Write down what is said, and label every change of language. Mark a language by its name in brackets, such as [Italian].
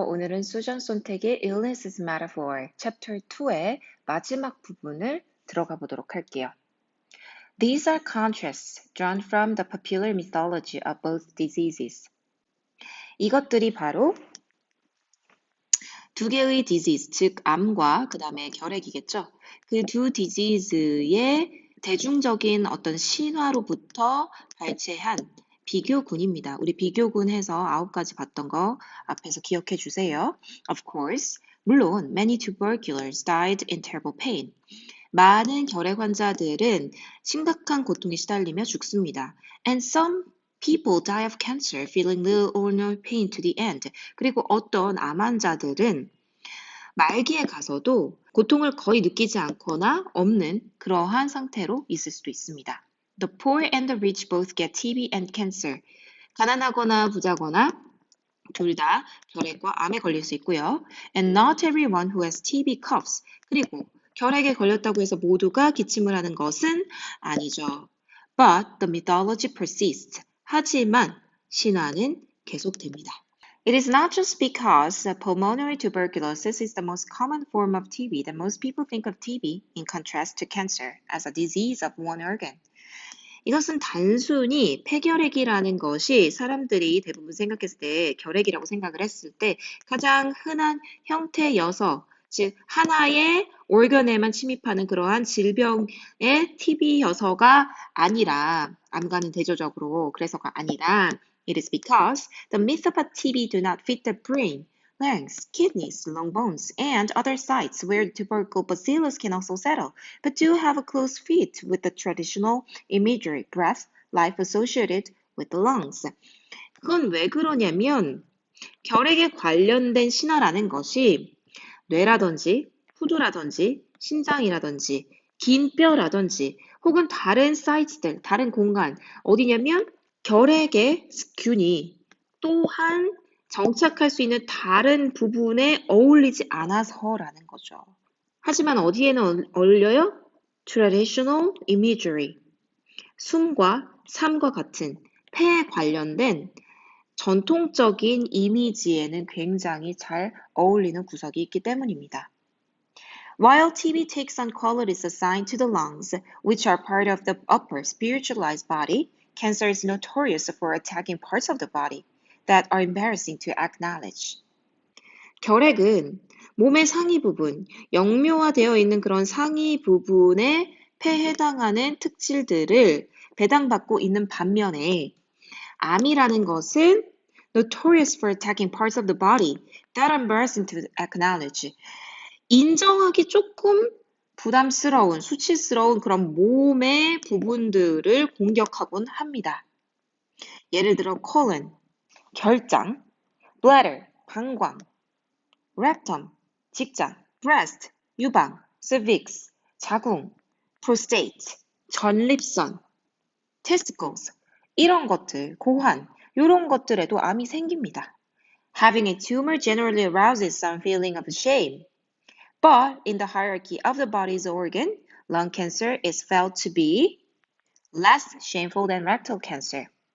[Korean] 오늘은 수전 손택의 Illness is Metaphor, Chapter 2의 마지막 부분을 들어가 보도록 할게요. [English] These are contrasts drawn from the popular mythology of both diseases. [Korean] 이것들이 바로 두 개의 disease, 즉 암과 그 다음에 결핵이겠죠. 그 두 disease의 대중적인 어떤 신화로부터 발췌한 비교군입니다. 우리 비교군 해서 9가지 봤던 거 앞에서 기억해 주세요. [English] Of course, [Korean] 물론 [English] many tuberculars died in terrible pain. [Korean] 많은 결핵 환자들은 심각한 고통에 시달리며 죽습니다. [English] And some people die of cancer feeling little or no pain to the end. [Korean] 그리고 어떤 암 환자들은 말기에 가서도 고통을 거의 느끼지 않거나 없는 그러한 상태로 있을 수도 있습니다. [English] The poor and the rich both get TB and cancer. [Korean] 가난하거나 부자거나 둘 다 결핵과 암에 걸릴 수 있고요. [English] And not everyone who has TB coughs. [Korean] 그리고 결핵에 걸렸다고 해서 모두가 기침을 하는 것은 아니죠. [English] But the mythology persists. [Korean] 하지만 신화는 계속됩니다. [English] It is not just because pulmonary tuberculosis is the most common form of TB that most people think of TB in contrast to cancer as a disease of one organ. [Korean] 이것은 단순히 폐결핵이라는 것이 사람들이 대부분 생각했을 때 결핵이라고 생각을 했을 때 가장 흔한 형태여서 즉 하나의 organ에만 침입하는 그러한 질병의 TB여서가 아니라 암과는 대조적으로 그래서가 아니라 [English] It is because the myth about TB do not fit the brain, lungs, kidneys, long bones, and other sites where tubercle bacillus can also settle, but do have a close fit with the traditional imagery, breath, life associated with the lungs. [Korean] 그건 왜 그러냐면 결핵에 관련된 신화라는 것이 뇌라든지 후두라든지 신장이라든지 긴 뼈라든지 혹은 다른 사이트들, 다른 공간 어디냐면 결핵의 균이 또한 정착할 수 있는 다른 부분에 어울리지 않아서라는 거죠. 하지만 어디에는 어울려요? [English] Traditional imagery. [Korean] 숨과 삶과 같은 폐에 관련된 전통적인 이미지에는 굉장히 잘 어울리는 구석이 있기 때문입니다. [English] While TB takes on qualities assigned to the lungs, which are part of the upper spiritualized body, cancer is notorious for attacking parts of the body that are embarrassing to acknowledge. [Korean] 결핵은 몸의 상위 부분, 영묘화되어 있는 그런 상위 부분에 폐에 해당하는 특질들을 배당받고 있는 반면에 암이라는 것은 [English] notorious for attacking parts of the body that are embarrassing to acknowledge. [Korean] 인정하기 조금 부담스러운, 수치스러운 그런 몸의 부분들을 공격하곤 합니다. 예를 들어 colon, 결장, bladder, 방광, rectum, 직장, breast, 유방, cervix, 자궁, prostate, 전립선, testicles, 이런 것들, 고환, 이런 것들에도 암이 생깁니다. [English] Having a tumor generally arouses some feeling of shame. But in the hierarchy of the body's organ, lung cancer is felt to be less shameful than rectal cancer.